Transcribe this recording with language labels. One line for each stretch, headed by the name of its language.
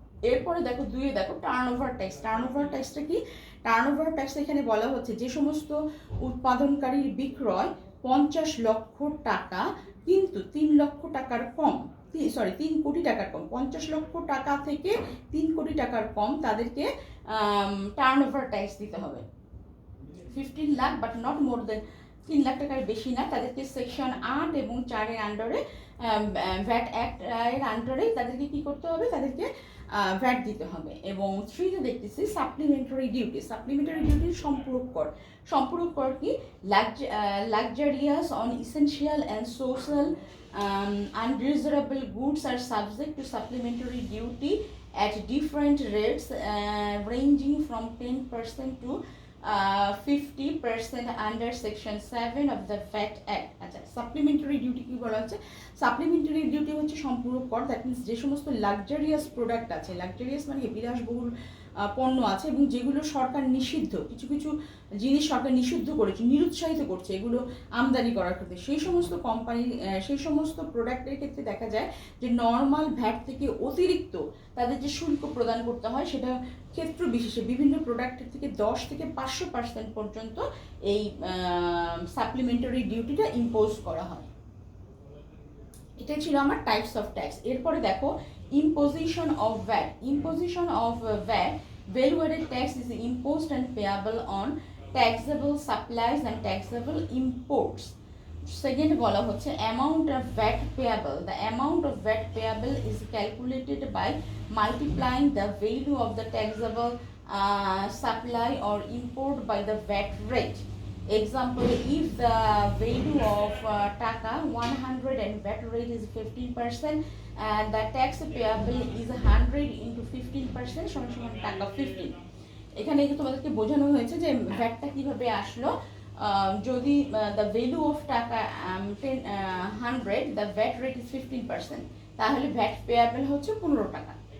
Bangla: এরপরে দেখো 2 দেখো টার্নওভার ট্যাক্স. টার্নওভার ট্যাক্সটা কি? টার্নওভার ট্যাক্স এখানে বলা হচ্ছে যে সমস্ত উৎপাদনকারীর বিক্রয় 50 লক্ষ টাকা কিন্তু 3 লক্ষ টাকার কম, 3 কোটি টাকার কম, 50 লক্ষ টাকা থেকে 3 কোটি টাকার কম তাদেরকে টার্নওভার ট্যাক্স দিতে হবে. 15 লাখ
English: but not more than
Bangla: 3 লাখ টাকার বেশি না, তাদেরকে সেকশন 8 এবং 4 এর আন্ডারে ভ্যাট অ্যাক্ট এর আন্ডারে তাদেরকে কী করতে হবে, তাদেরকে ভ্যাট দিতে হবে। এবং 3তে দেখতেছি সাপ্লিমেন্টারি ডিউটি। সাপ্লিমেন্টারি ডিউটির সম্পূরক কর কি,
English: Luxurious on essential and social undesirable goods are subject to supplementary duty at different rates ranging from 10% to 50% under section 7 of the VAT Act।
Bangla: আচ্ছা, সাপ্লিমেন্টারি ডিউটি কি বলা হচ্ছে? সাপ্লিমেন্টারি ডিউটি হচ্ছে সম্পূরক কর। দ্যাট মিনস যে সমস্ত লাক্সারিয়াস প্রোডাক্ট আছে, লাক্সারিয়াস মানে বিলাসবহুল পণ্য আছে এবং যেগুলো সরকার নিষিদ্ধ, কিছু কিছু জিনিস সরকার নিষিদ্ধ করেছে, নিরুৎসাহিত করছে এগুলো আমদানি করার ক্ষেত্রে, সেই সমস্ত কোম্পানি, সেই সমস্ত প্রোডাক্টের ক্ষেত্রে দেখা যায় যে নর্মাল ভ্যাট থেকে অতিরিক্ত তাদের যে শুল্ক প্রদান করতে হয় সেটা ক্ষেত্র বিশেষে বিভিন্ন প্রোডাক্টের থেকে 10 থেকে 500% পর্যন্ত এই সাপ্লিমেন্টারি ডিউটিটা ইম্পোজ করা হয়। এটাই ছিল আমার টাইপস অফ ট্যাক্স। এরপরে দেখো
English: imposition of VAT. Imposition of VAT, value-added tax is imposed and payable on taxable supplies and taxable imports. Second
Bangla: বলা হচ্ছে
English: amount of VAT payable. The amount of VAT payable is calculated by multiplying the value of the taxable supply or import by the VAT rate. Example, if the value of taka 100 and VAT rate is 15% and the tax payable is 100 into 15%
Bangla: সমান টাকা 15। এখানে তোমাদেরকে বোঝানো হয়েছে যে ভ্যাটটা কিভাবে আসলো। যদি
English: the value of taka 100, the VAT rate is 15%,
Bangla: তাহলে
English: VAT payable হচ্ছে 15 টাকা।